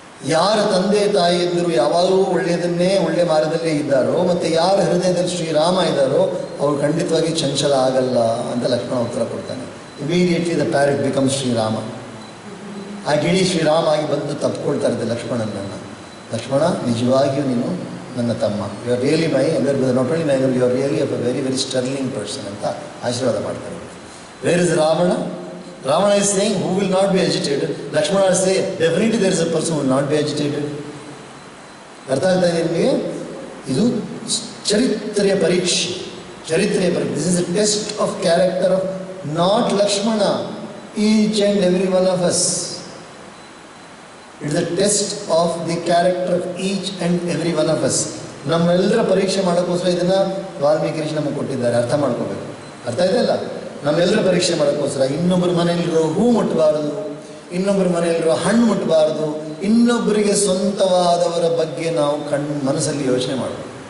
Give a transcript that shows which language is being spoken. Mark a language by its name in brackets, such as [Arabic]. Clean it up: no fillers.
[Kannada] ಯಾರ ತಂದೆ ತಾಯಿಯಂದಿರು ಯಾವಾಗಲೂ ಒಳ್ಳೆಯದನ್ನೇ ಒಳ್ಳೆ ಮಾರ್ಗದಲ್ಲೇ ಇದ್ದಾರೋ, ಮತ್ತು ಯಾರ ಹೃದಯದಲ್ಲಿ ಶ್ರೀರಾಮ ಇದ್ದಾರೋ ಅವರು ಖಂಡಿತವಾಗಿ ಚಂಚಲ ಆಗಲ್ಲ ಅಂತ ಲಕ್ಷ್ಮಣ ಉತ್ತರ ಕೊಡ್ತಾನೆ. [English] Immediately the parrot becomes Shrirama. [Kannada] ಆ ಗಿಳಿ ಶ್ರೀರಾಮ ಆಗಿ ಬಂದು ತಪ್ಪಿಕೊಳ್ತಾ ಇರುತ್ತೆ ಲಕ್ಷ್ಮಣನನ್ನು. ಲಕ್ಷ್ಮಣ, ನಿಜವಾಗಿಯೂ ನೀನು ನನ್ನ ತಮ್ಮ, [English] you are really my elder, not only my, you are really a very very sterling person [Kannada] ಅಂತ ಆಶೀರ್ವಾದ ಮಾಡ್ತಾರೆ. [English] Where is Ravana? Ravana is saying, who will not be agitated? Lakshmana is saying, definitely there is a person who will not be agitated. [Kannada] ಅರ್ಥ ಆಗ್ತಾ ಇದೆ ನಿಮಗೆ? ಇದು ಚರಿತ್ರೆಯ ಪರೀಕ್ಷೆ. ಚರಿತ್ರೆಯ ಪರೀಕ್ಷೆ. [English] This is a test of character of not Lakshmana, each and every one of us. It is a test of the character of each and every one of us. [Kannada] ನಮ್ಮೆಲ್ಲರ ಪರೀಕ್ಷೆ ಮಾಡೋಕ್ಕೋಸ್ಕರ ಇದನ್ನು ವಾಲ್ಮೀಕಿ ಋಷಿ ನಮಗೆ ಕೊಟ್ಟಿದ್ದಾರೆ. ಅರ್ಥ ಮಾಡ್ಕೋಬೇಕು. ಅರ್ಥ ಇದೆಯಲ್ಲ? ನಮ್ಮೆಲ್ಲರ ಪರೀಕ್ಷೆ ಮಾಡೋಕ್ಕೋಸ್ಕರ ಇನ್ನೊಬ್ಬರ ಮನೆಯಲ್ಲಿರೋ ಹೂ ಮುಟ್ಟಬಾರದು, ಇನ್ನೊಬ್ಬರ ಮನೆಯಲ್ಲಿರೋ ಹಣ್ಣು ಮುಟ್ಟಬಾರದು, ಇನ್ನೊಬ್ಬರಿಗೆ ಸ್ವಂತವಾದವರ ಬಗ್ಗೆ ನಾವು ಮನಸ್ಸಲ್ಲಿ ಯೋಚನೆ ಮಾಡಬೇಕು.